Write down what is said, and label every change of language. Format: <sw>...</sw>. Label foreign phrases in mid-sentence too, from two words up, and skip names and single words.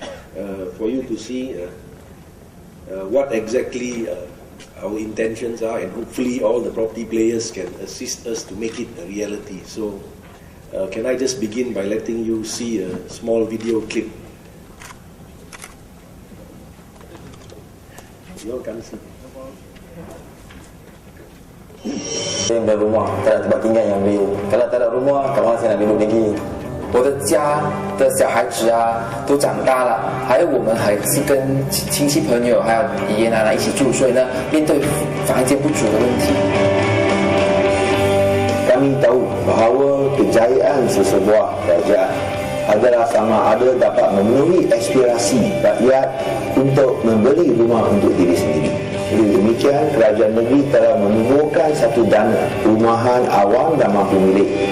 <en>what exactly our intentions are, and hopefully all the property players can assist us to make it a reality. So can I just begin by letting you see a small video clip? You all can see.</en> <ms>Ada rumah, tak ada tempat tinggal yang boleh. Kalau tak ada rumah, kat mana saya nak duduk lagi?</ms> <zh>我的家的小孩子啊都长大了，还有我们还是跟亲戚朋友还有爷爷奶奶一起住，所以呢，面对房间不足的问题。</zh> <ms>Kami tahu bahawa kejayaan sesebuah kerajaan adalah sama ada dapat memenuhi aspirasi rakyat untuk membeli rumah untuk diri sendiri. Jadi demikian, kerajaan negeri telah menemukan satu dana perumahan awam dan mampu milik.</ms>